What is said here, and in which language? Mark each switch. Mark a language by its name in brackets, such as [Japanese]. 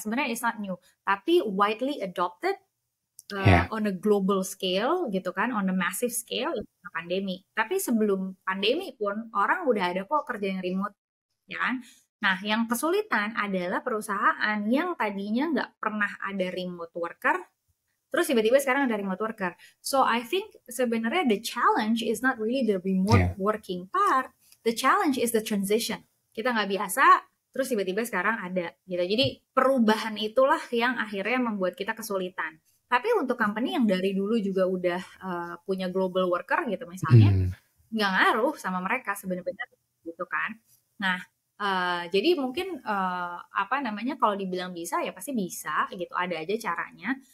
[English] Sebenarnya it's not new, [Indonesian] tapi [English] widely adopted on a global scale gitu kan, on a massive scale [Indonesian] itu pandemi. Tapi sebelum pandemi pun orang udah ada kok kerja yang remote, ya kan? Nah, yang kesulitan adalah perusahaan yang tadinya nggak pernah ada remote worker, terus tiba-tiba sekarang ada remote worker. [English] So I think [Indonesian] sebenarnya [English] the challenge is not really the remote working part, the challenge is the transition. [Indonesian] Kita nggak biasa, terus tiba-tiba sekarang ada gitu. Jadi perubahan itulah yang akhirnya membuat kita kesulitan. Tapi untuk company yang dari dulu juga udah punya global worker gitu misalnya, nggak ngaruh sama mereka sebenarnya gitu kan. Nah, jadi mungkin apa namanya, kalau dibilang bisa ya pasti bisa gitu, ada aja caranya.